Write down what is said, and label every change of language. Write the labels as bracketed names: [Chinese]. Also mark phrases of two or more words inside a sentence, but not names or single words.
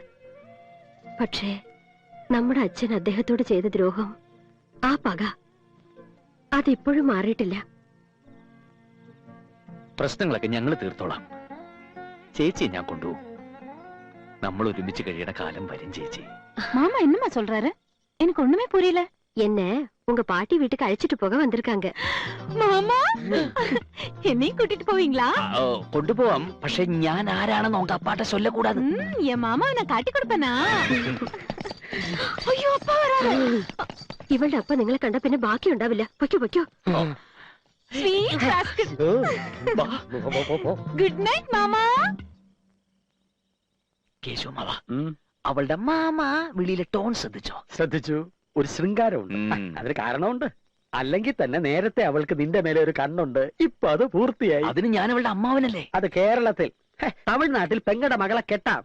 [Malayalam] പക്ഷേ നമ്മുടെ അച്ഛൻ അദ്ദേഹത്തോട് ചെയ്ത ദ്രോഹം, ആ പക, അതിപ്പോഴും മാറിയിട്ടില്ല. പ്രശ്നങ്ങളൊക്കെ ഞങ്ങൾ തീർത്തോളാം. ചേച്ചിയെ ഞാൻ കൊണ്ടുപോകും. നമ്മൾ ഒരുമിച്ച് കഴിയണ കാലം വരും ചേച്ചി. [Tamil] மாமா என்னமா சொல்றாரு? எனக்கு ஒண்ணுமே புரியல. என்ன உங்க பாட்டி வீட்டுக்கு அழைச்சிட்டு போக வந்திருக்காங்க. மாமா, என்னையும் கூட்டிட்டு போவீங்களா? [Malayalam] കൊണ്ടുപോവാം. പക്ഷെ ഞാൻ ആരാണെന്ന് [Tamil] உங்க அப்பாட்ட சொல்லக்கூடாது. என் மாமாவை நான் காட்டி கொடுப்பேனா? ஐயோ, அப்பா வராரு. [Malayalam] ഇവളുടെ അപ്പ നിങ്ങളെ കണ്ട പിന്നെ ബാക്കി ഉണ്ടാവില്ല. പൊയ്ക്കോ പൊയ്ക്കോ. [English] Sweet rascal. Good night, [Malayalam] മാമാ. കേശു മാവ, അവളുടെ മാമ വിളിയിലെ ടോൺ ശ്രദ്ധിച്ചോ? ശ്രദ്ധിച്ചു. ഒരു ശൃംഗാരമുണ്ട്. അതിന് കാരണമുണ്ട്. അല്ലെങ്കിൽ തന്നെ നേരത്തെ അവൾക്ക് നിന്റെ മേലെ ഒരു കണ്ണുണ്ട്. ഇപ്പൊ അത് പൂർത്തിയായി. അതിന് ഞാൻ അവളുടെ അമ്മാവനല്ലേ? അത് കേരളത്തിൽ. തമിഴ്നാട്ടിൽ പെങ്ങടെ മകളെ കെട്ടാം.